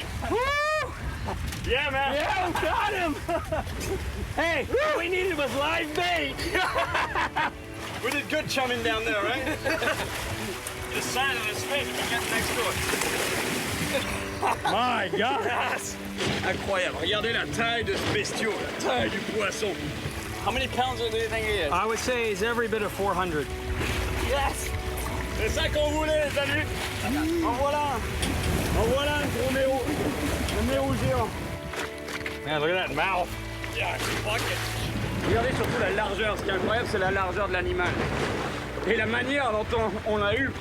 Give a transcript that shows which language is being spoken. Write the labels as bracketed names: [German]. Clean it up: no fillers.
[English] Woo! Yeah, man. Yeah, we got him. Hey, all we needed was live bait. We did good chumming down there, right? The sign of his face, we get next to it. My God! [French] Incroyable. Regardez la taille de ce bestiau, la taille du poisson. [English] How many pounds do you think he is? I would say he's every bit of 400. Yes! [French] C'est ça qu'on voulait, les amis! En voilà un! En voilà un gros méro! Un méro géant! [English] Man, look at that mouth. Yeah, fuck it! [French] Regardez surtout la largeur. Ce qui est incroyable, c'est la largeur de l'animal. Et la manière dont on l'a eu.